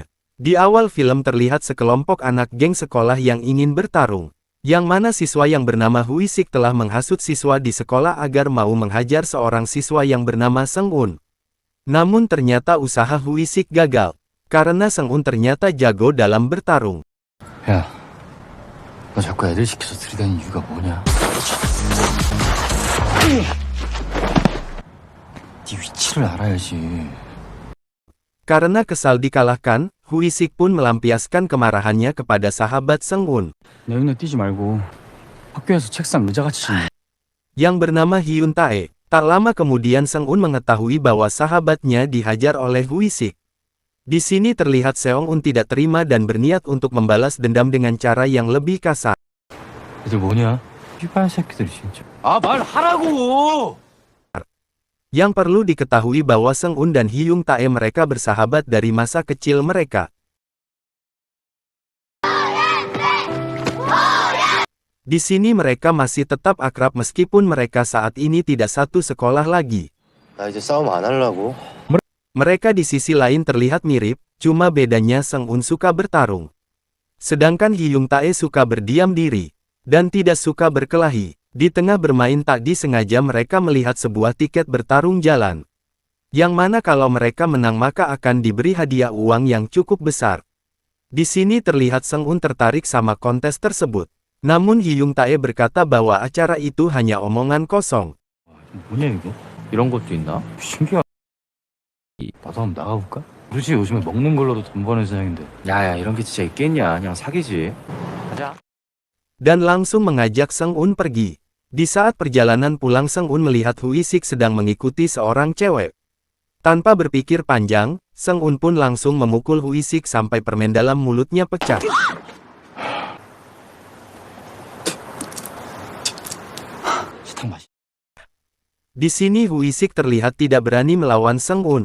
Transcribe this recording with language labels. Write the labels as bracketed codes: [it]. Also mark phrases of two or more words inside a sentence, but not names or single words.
[id] Di awal film terlihat sekelompok anak geng sekolah yang ingin bertarung. Yang mana siswa yang bernama Huisik telah menghasut siswa di sekolah agar mau menghajar seorang siswa yang bernama Seung-un. Namun ternyata usaha Huisik gagal, karena Seung-un ternyata jago dalam bertarung. [ko] 야, 너 자꾸 애들 시켜서 들이대는 이유가 뭐냐? 네 위치를 알아야지. [id] Karena kesal dikalahkan, Huisik pun melampiaskan kemarahannya kepada sahabat Seung-un. [ko] 내 눈에 띄지 말고 학교에서 책상 의자같이. [id] Yang bernama Hyun Tae. Tak lama kemudian Seung-un mengetahui bahwa sahabatnya dihajar oleh Huisik. Di sini terlihat Seung-un tidak terima dan berniat untuk membalas dendam dengan cara yang lebih kasar. [ko] 애들 뭐냐? 씨발 새끼들이 진짜. 아, 말하라고! [id] Yang perlu diketahui bahwa Seung-un dan Hyun Tae mereka bersahabat dari masa kecil mereka. Di sini mereka masih tetap akrab meskipun mereka saat ini tidak satu sekolah lagi. [ko] 나 이제 싸움 안 하려고. [id] Mereka di sisi lain terlihat mirip, cuma bedanya Seung-un suka bertarung. Sedangkan Hyun Tae suka berdiam diri, dan tidak suka berkelahi. Di tengah bermain tak disengaja mereka melihat sebuah tiket bertarung jalan. Yang mana kalau mereka menang maka akan diberi hadiah uang yang cukup besar. Di sini terlihat Seung-un tertarik sama kontes tersebut. Namun Hyun Tae berkata bahwa acara itu hanya omongan kosong. [ko] 뭐냐 이거? 이런 것도 있나? 신기하다. 나도 한번 나가볼까? 그렇지 요즘에 먹는 걸로도 돈 버는 세상인데. 야야 이런 게 진짜 있겠냐? 그냥 사기지. 가자. [id] Dan langsung mengajak Seung-un pergi. Di saat perjalanan pulang Seung-un melihat Huisik sedang mengikuti seorang cewek. Tanpa berpikir panjang, Seung-un pun langsung memukul Huisik sampai permen dalam mulutnya pecah. Di sini Huisik terlihat tidak berani melawan Seung-un.